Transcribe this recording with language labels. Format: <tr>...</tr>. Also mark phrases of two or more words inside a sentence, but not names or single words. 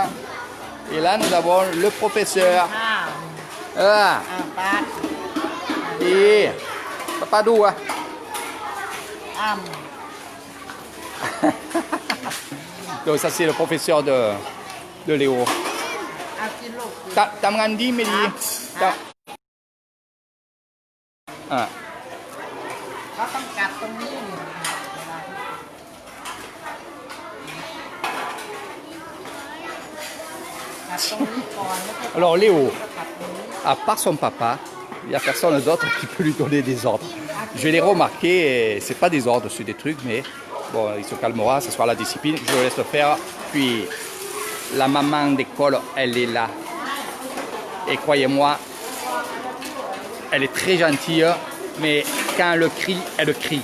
<fr>Et là, nous avons le professeur. Et papa d'où hein? Donc ça c'est le professeur de Léo. Tamrandi Meli. Ah.</fr> <th>เขาต้องกัดตรงนี้กัดตรงนี้ก่อนแล้วก็</th> <fr>Alors Léo,</fr> <th>กัดตรงนี้</th> <fr>à part son papa, il n'y a personne d'autre qui peut lui donner des ordres. Je l'ai remarqué, c'est pas des ordres, c'est des trucs, mais bon, il se calmera, ce sera la discipline, je le laisse le faire. Puis la maman d'école, elle est là. Et croyez-moi, elle est très gentille, mais quand elle crie, elle crie.</fr>